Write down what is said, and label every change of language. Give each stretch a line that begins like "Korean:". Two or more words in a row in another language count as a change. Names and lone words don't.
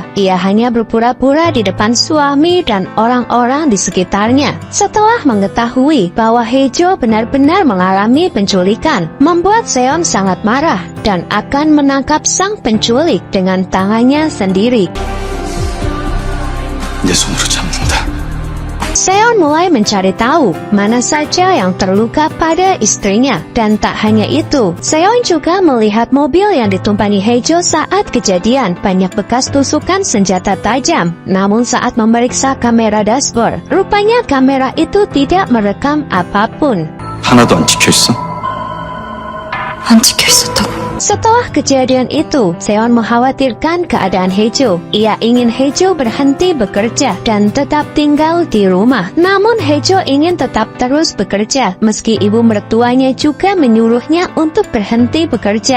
Indonesian: Ia hanya berpura-pura di depan suami dan orang-orang di sekitarnya. Setelah mengetahui bahwa Hejo benar-benar mengalami penculikan, membuat Seon sangat marah dan akan menangkap sang penculik dengan tangannya sendiri.
Korean: 내 손으로 잡는다.
Indonesian: Seon mulai mencari tahu mana saja yang terluka pada istrinya. Dan tak hanya itu, Seon juga melihat mobil yang ditumpangi Hejo saat kejadian banyak bekas tusukan senjata tajam. Namun saat memeriksa kamera dashboard, rupanya kamera itu tidak merekam apapun.
Korean: 하나도 안 찍혀 있어? 안 찍혀 있었다고.
Indonesian: Setelah kejadian itu, Seon mengkhawatirkan keadaan Hejo. Ia ingin Hejo berhenti bekerja dan tetap tinggal di rumah. Namun Hejo ingin tetap terus bekerja, meski ibu mertuanya juga menyuruhnya untuk berhenti bekerja.